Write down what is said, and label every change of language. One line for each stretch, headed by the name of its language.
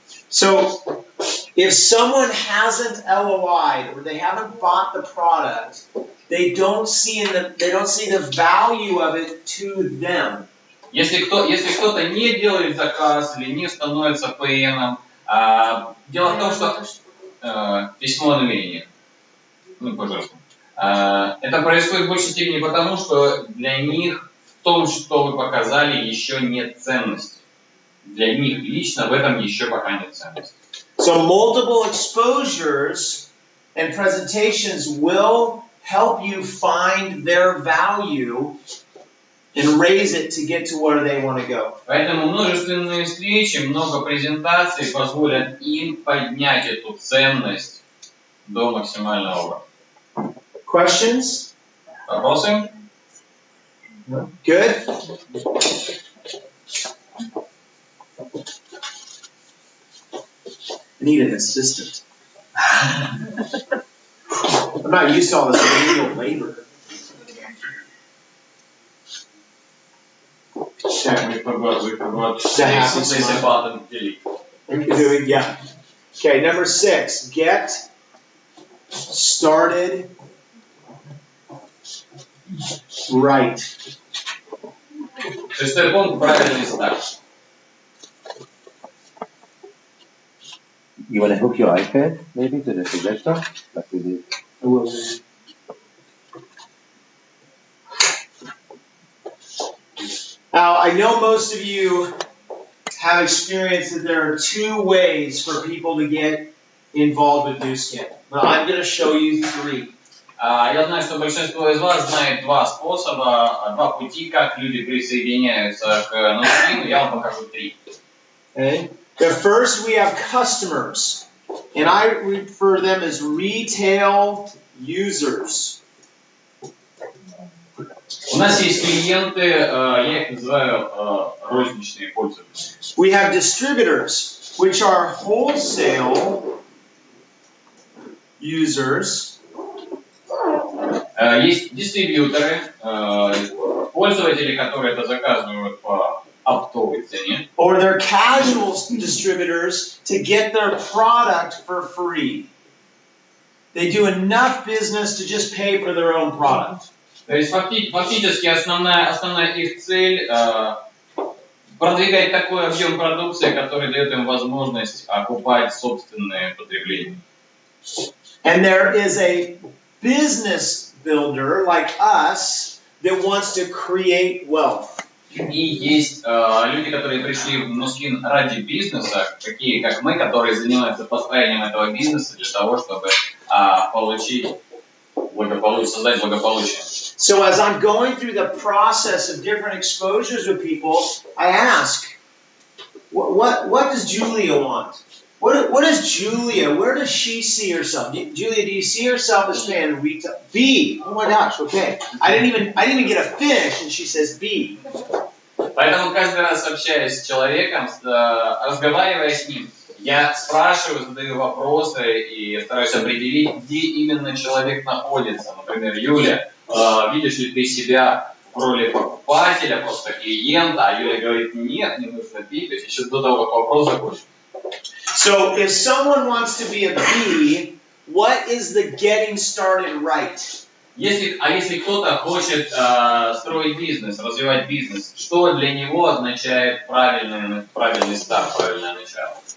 English: So, if someone hasn't LOI'd or they haven't bought the product, they don't see the value of it to them.
Russian: Если кто-то не делает заказ или не становится ПНом, дело в том, что письмо о намерении, пожалуйста, это происходит в большей степени потому, что для них в том, что вы показали, еще нет ценности. Для них лично в этом еще пока нет ценности.
English: So multiple exposures and presentations will help you find their value and raise it to get to where they want to go.
Russian: Поэтому множественные встречи, много презентаций позволят им поднять эту ценность до максимального уровня.
English: Questions?
Russian: Вопросы?
English: No. Good? I need an assistant. I'm not used to all this manual labor. We forgot The happy smile. Yeah. Okay, number 6. Get started right.
Russian: Шестой пункт — правильный старт.
English: You want to hook your iPad maybe to the projector, like we did? I will. Now, I know most of you have experienced that there are 2 ways for people to get involved with Nuskin. But I'm going to show you 3.
Russian: Я знаю, что большинство из вас знает 2 способа, 2 пути, как люди присоединяются к Nuskin. Я вам покажу 3.
English: Okay. The first, we have customers, and I refer them as retail users.
Russian: У нас есть клиенты, я их называю розничные пользователи.
English: We have distributors, which are wholesale users.
Russian: Есть дистрибьюторы, пользователи, которые это заказывают по оптовой цене.
English: Or they're casual distributors to get their product for free. They do enough business to just pay for their own product.
Russian: То есть фактически основная их цель продвигать такой объем продукции, который дает им возможность окупать собственное потребление.
English: And there is a business builder like us that wants to create wealth.
Russian: И есть люди, которые пришли в Nuskin ради бизнеса, такие как мы, которые занимаются построением этого бизнеса для того, чтобы получить благополучие, создать благополучие.
English: So as I'm going through the process of different exposures with people, I ask, what does Julia want? What is Julia? Where does she see herself? Julia, do you see herself as being retail? B. Oh my gosh. Okay. I didn't even get a finish, and she says B.
Russian: Поэтому каждый раз, общаясь с человеком, разговаривая с ним, я спрашиваю, задаю вопросы и стараюсь определить, где именно человек находится. Например, Юля, видишь ли ты себя в роли покупателя, просто клиента? А Юля говорит, нет, не нужно пить, то есть еще до того, как вопрос закончится.
English: So if someone wants to be a B, what is the getting started right?
Russian: Если кто-то хочет строить бизнес, развивать бизнес, что для него означает правильный старт, правильное начало?